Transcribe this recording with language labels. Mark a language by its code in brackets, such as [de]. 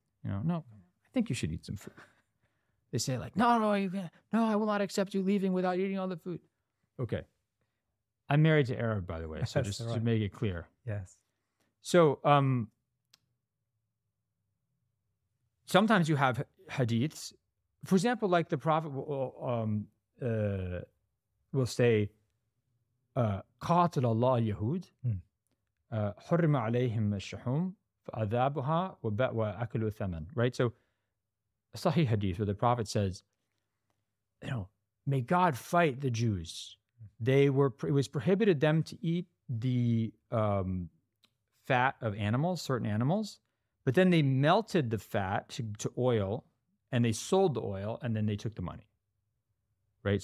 [en] No, I think you should eat some food. They say like, no, I will not accept you leaving without eating all the food. Okay. I'm married to Arab, by the way, so just to make it clear. Yes. So sometimes you have hadiths. [ar] For example, like the Prophet will say, قاتل الله اليهود حرم عليهم الشحوم فأذابها وأكلوا الثمن. [en] Right? So a Sahih hadith where the Prophet says, may God fight the Jews. It was prohibited them to eat the fat of animals, certain animals, but then they melted the fat to oil, and they sold the oil, and then they took the money. Right?